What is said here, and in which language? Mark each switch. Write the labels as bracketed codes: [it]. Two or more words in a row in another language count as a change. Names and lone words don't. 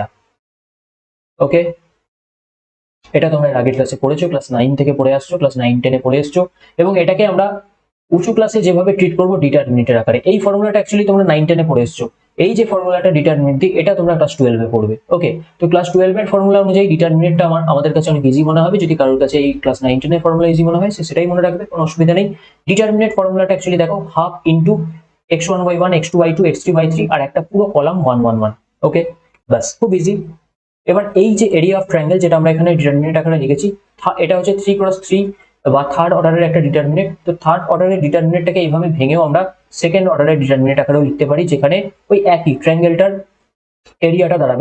[bn] ওকে, এটা তোমরা আগের ক্লাসে পড়েছো, ক্লাস 9 থেকে পড়ে আসছো, ক্লাস 9 10-এ পড়ে এসছো, এবং এটাকে আমরা উঁচু ক্লাসে যেভাবে ট্রিট করবো ডিটারমিনেটের আকারে, এই ফর্মুলাটা অ্যাকচুয়ালি তোমরা 9 10-এ পড়ে এসছো। এই যে ফর্মুলাটা ডিটারমিনেট দিই, এটা তোমরা ক্লাস 12-এ পড়বে। ওকে, তো ক্লাস 12-এর ফর্মুলা অনুযায়ী ডিটারমিনেটটা আমাদের কাছে অনেক ইজি মনে হবে। যদি কারোর কাছে এই ক্লাস 9 10-এর ফর্মুলা ইজি মনে হয়, সে সেটাই মনে রাখবে, কোনো অসুবিধা নেই। [en] determinant formula [bn] অ্যাকচুয়ালি দেখো, [en] half into x1y1 x2y2 x3y3 [bn] আর একটা পুরো কলাম 1 1 1। ওকে, বাস, খুব ইজি। এবার এই যে [en] area of triangle, [bn] যেটা আমরা এখানে ডিটারমিনেট আকারে লিখেছি, এটা হচ্ছে 3x3 বা [en] third order [bn] একটা ডিটারমিনেট। তো [en] third order determinant [bn] এইভাবে ভেঙেও আমরা [en] second order determinant [bn] আকারেও লিখতে পারি, যেখানে ওই একই ট্রায়াঙ্গেলটার এরিয়াটা দাঁড়াবে।